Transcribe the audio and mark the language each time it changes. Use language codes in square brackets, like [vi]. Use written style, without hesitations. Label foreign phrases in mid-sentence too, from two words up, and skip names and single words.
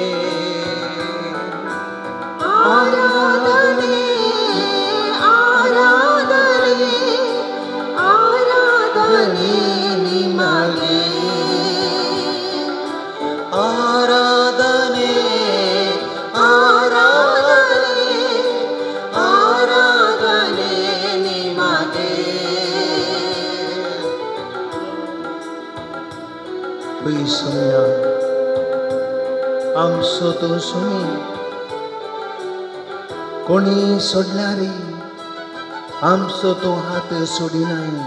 [kn] ಆರಾಧನೆ ಆರಾಧನೆ ಆರಾಧನೆ ನಿಮಗೆ, ಆರಾಧನೆ ಆರಾಧನೆ ಆರಾಧನೆ ನಿಮಗೆ. [kok] सोम्या आमचो तो सुमी कोणी सोडला रे, आमचो तो हात सोडिनाय.